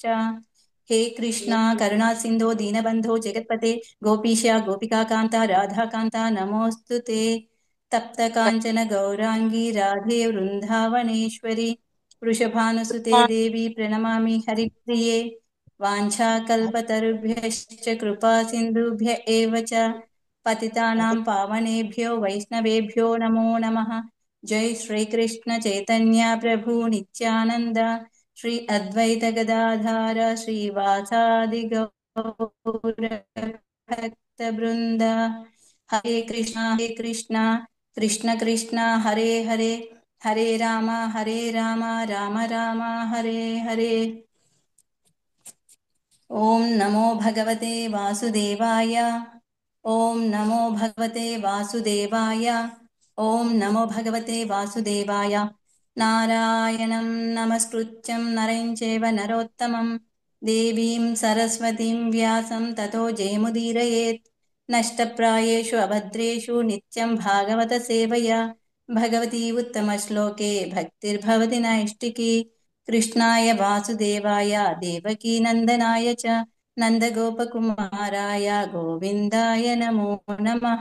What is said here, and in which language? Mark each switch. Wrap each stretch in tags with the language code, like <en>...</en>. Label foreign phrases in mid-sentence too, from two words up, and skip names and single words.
<sa>హే కృష్ణ కరుణా సింధో దీనబంధో జగత్పతే గోపీశ గోపికాకాంత రాధాకాంత నమోస్తుతే. తప్త కాంచన గౌరాంగి రాధే వృందావనేశ్వరి వృషభానుసుతే దేవి ప్రణమామి హరిప్రియే. వాంఛాకల్పతరుభ్యశ్చ కృపా సింధుభ్య ఏవ చ పతితానాం పావనేభ్యో వైష్ణవేభ్యో నమో నమః. జై శ్రీకృష్ణ చైతన్య ప్రభు నిత్యానంద శ్రీ అద్వైత గదాధార శ్రీవాసాది గౌర భక్త బృంద. హరే కృష్ణ కృష్ణ కృష్ణ హరే హరే హరే రామ రామ రామ హరే హరే. ఓం నమో భగవతే వాసుదేవాయ. ఓం నమో భగవతే వాసుదేవాయ. ఓం నమో భగవతే వాసుదేవాయ. నారాయణం నమస్కృత్యం నరం చైవ నరోత్తమం దేవీం సరస్వతీం వ్యాసం తతో జయముదీరయేత్. నష్టప్రాయేషు అభద్రేషు నిత్యం భాగవత సేవయా భగవతి ఉత్తమ శ్లోకే భక్తిర్భవతి నైష్టికీ. కృష్ణాయ వాసుదేవాయ దేవకీ నందనాయ చ నందగోపకుమారాయ గోవిందాయ నమో నమః.</sa>